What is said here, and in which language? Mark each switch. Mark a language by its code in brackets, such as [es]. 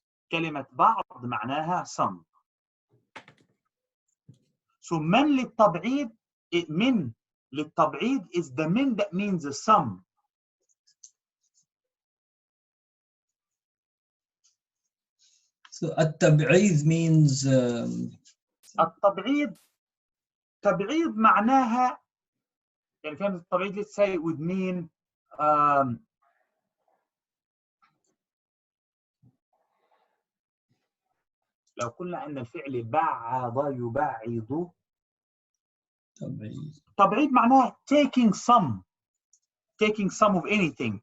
[ar] كلمة بعض معناها some. [en] So [ar] من للتبعيض, من للتبعيض [en] is the min that means some. So التبعيض means [ar] التبعيض تبعيض معناها يعني كلمة التبعيض [en] let's say would mean [ar] لو قلنا أن الفعل بعض يبعض تبعيض معناه [en] taking some of anything.